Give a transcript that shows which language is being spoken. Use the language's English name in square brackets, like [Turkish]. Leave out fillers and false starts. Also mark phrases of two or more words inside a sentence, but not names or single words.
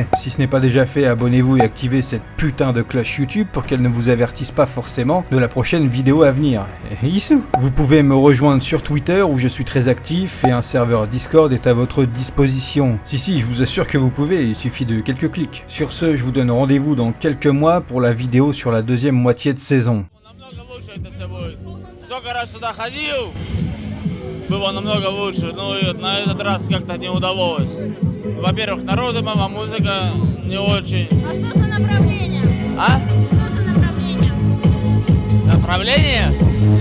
[French] Si ce n'est pas déjà fait, abonnez-vous et activez cette putain de cloche YouTube pour qu'elle ne vous avertisse pas forcément de la prochaine vidéo à venir. Issou. Vous pouvez me rejoindre sur Twitter où je suis très actif et un serveur Discord est à votre disposition. Si, je vous assure que vous pouvez, il suffit de quelques clics. Sur ce, je vous donne rendez-vous dans quelques mois pour la vidéo sur la deuxième moitié de saison. [Russian] Сколько раз сюда ходил, было намного лучше, но на этот раз как-то не удалось. Во-первых, народу мало, музыка не очень. А что за направление? А? Что за направление? Направление? Какое направление?